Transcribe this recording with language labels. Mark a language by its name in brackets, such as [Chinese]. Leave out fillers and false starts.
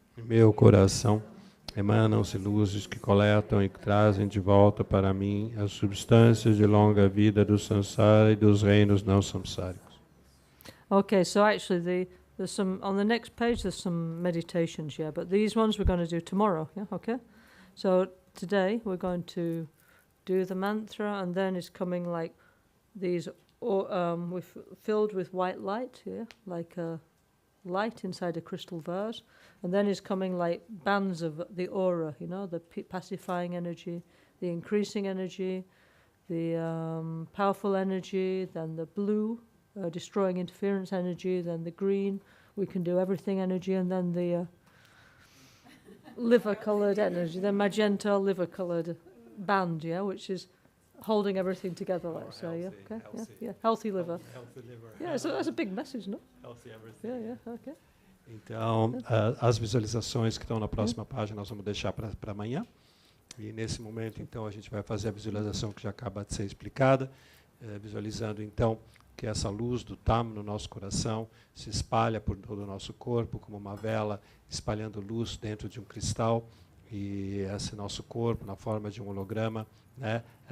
[Portuguese] Em meu coração emanam-se luzes que coletam e trazem de volta para mim as substâncias de longa vida do samsara e dos reinos não samsáricos. [English] Okay, so actually there's some, on the next page there's some meditations, yeah, but these ones we're going to do tomorrow, yeah, okay? So today we're going to do the mantra, and then it's coming like these, filled with white light, yeah, like a light inside a crystal vase, and then is coming like bands of the aura, you know, the pacifying energy, the increasing energy, the powerful energy, then the blue, destroying interference energy, then the green, we can do everything energy, and then the liver-coloured energy, the magenta liver-coloured band, yeah, which is holding everything together, like so, yeah, okay, yeah, healthy liver. Healthy liver. Yeah, so that's a big message, no? Healthy everything. Yeah, okay. [Portuguese] Então, as visualizações que estão na próxima página nós vamos deixar para amanhã. E nesse momento, então, a gente vai fazer a visualização que já acaba de ser explicada, visualizando, então, que essa luz do Tam no nosso coração se espalha por todo o nosso corpo, como uma vela espalhando luz dentro de um cristal, e esse nosso corpo, na forma de um holograma, né,